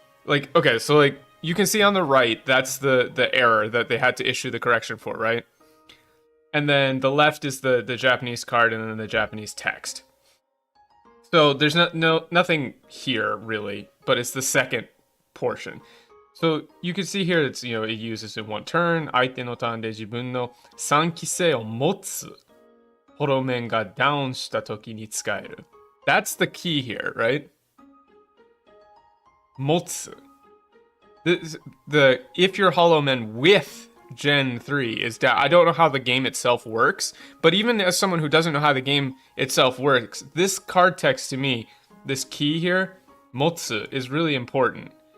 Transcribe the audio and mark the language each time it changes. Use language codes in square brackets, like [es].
[en] Like, okay, so like, you can see on the right, that's the error that they had to issue the correction for, right? And then the left is the Japanese card and then the Japanese text. So there's nothing here really, but it's the second portion. So you can see here it's, it uses in one turn. [ja] 相手のターンで自分の3期生を持つホロ面がダウンした時に使える. [en] That's the key here, right? [ja] 持つ. [en] The if your Hollow Men with Gen 3 is down. I don't know how the game itself works, but even as someone who doesn't know how the game itself works, this card text to me, this key here, motsu, is really important.